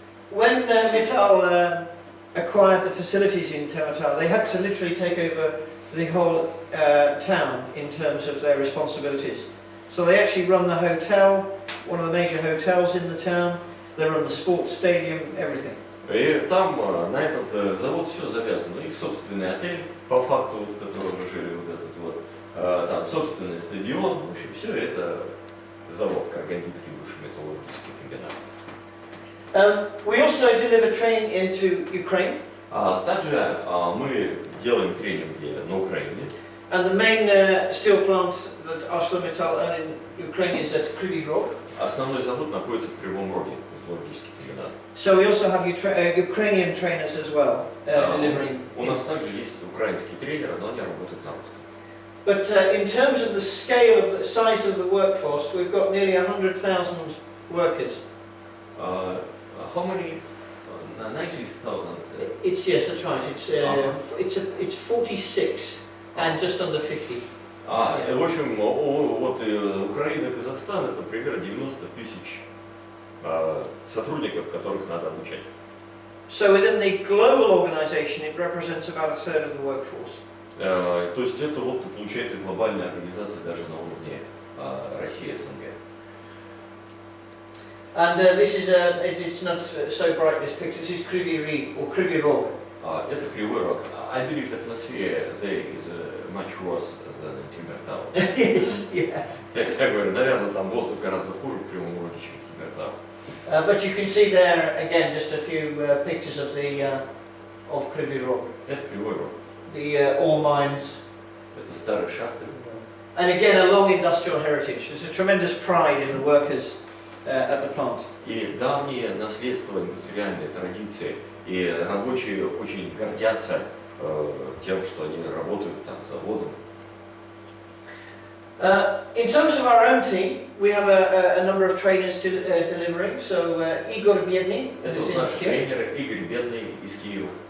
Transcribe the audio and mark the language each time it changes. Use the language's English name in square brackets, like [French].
[English] When Mittal acquired the facilities in TMA, they had to literally take over the whole town in terms of their responsibilities. So they actually run the hotel, one of the major hotels in the town, they run the sports stadium, everything. [Russian] И там на этот завод все завязано. Их собственный отель, по факту, в котором мы жили, вот этот вот, там собственный стадион, в общем, все это завод, Каргандинский бывший металлургический комбинат. [English] We also deliver training into Ukraine. [Russian] Также мы делаем тренинги на Украине. [English] And the main steel plant that ArcelorMittal own in Ukraine is at Kryvyi Rog. [Russian] Основной завод находится в Кривом Роге, металлургический комбинат. [English] So we also have Ukrainian trainers as well delivering. [Russian] У нас также есть украинские тренеры, но они работают на русском. [English] But in terms of the scale of the size of the workforce, we've got nearly 100,000 workers. How many? 90,000. It's yes, that's right. It's 46 and just under 50. [Russian] В общем, вот Украина, Казахстан это примерно 90 тысяч сотрудников, которых надо обучать. [English] So within the global organization, it represents about a third of the workforce. [Russian] То есть это вот получается глобальная организация даже на уровне России, СНГ. [English] And this is it's not so bright this picture. This is Kryvyi Rog. [Russian] Это Кривой Рог. [English] I believe atmosphere there is much worse than in Тимиртау. Yes, yeah. [Russian] Я говорю, наверное, там воздух гораздо хуже в Кривом Роге, чем в Тимиртау. [English] But you can see there again just a few pictures of the of Kryvyi Rog. [Russian] Это Кривой Рог. [English] The ore mines. [Russian] Это старые шахты. [English] And again, a long industrial heritage. There's a tremendous pride in the workers at the plant. [Russian] И давние наследства, индустриальные традиции, и рабочие очень гордятся тем, что они работают там заводом. [English] In terms of our own team, we have a number of trainers delivering. So Igor Biedny, [Russian] Это [English] who's in [Russian] наши [English] Kiev. [Russian] тренеры, Игорь Бедный из Киева.